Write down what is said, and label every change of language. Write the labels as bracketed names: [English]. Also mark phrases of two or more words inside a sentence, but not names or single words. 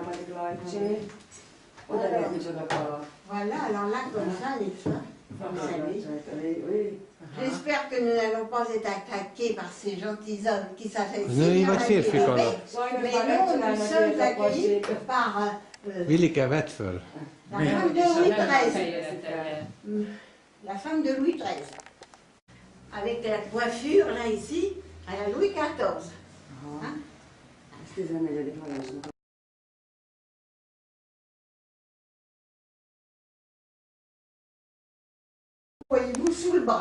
[French] Voilà, alors là, comme ça, les femmes, vous savez. J'espère que nous n'allons pas être attaqués par ces gentils hommes qui savaient si bien manipuler. Mais nous sommes accueillis par [Hungarian] Vilike, vedd föl. [French] la femme de Louis XIII. La femme de Louis XIII. Avec la coiffure, là, ici, à la Louis XIV. Hein? Voyez-vous, sous le bras.